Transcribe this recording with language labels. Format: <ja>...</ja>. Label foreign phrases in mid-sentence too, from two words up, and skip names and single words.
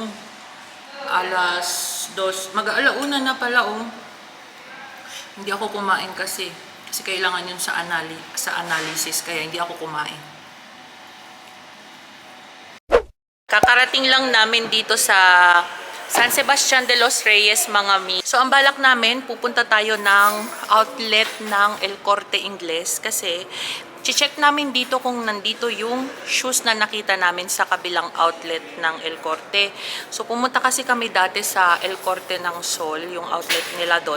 <tl>Alas 2. Mag-alauna na pala, oh. Hindi ako kumain kasi. Kasi kailangan yun sa analysis. Kaya hindi ako kumain. Kakarating lang namin dito sa San Sebastian de los Reyes, mga mi. So, ang balak namin, pupunta tayo ng outlet ng El Corte Inglés kasi check namin dito kung nandito yung shoes na nakita namin sa kabilang outlet ng El Corte. So, pumunta kasi kami dati sa El Corte ng Sol, yung outlet nila doon.</tl>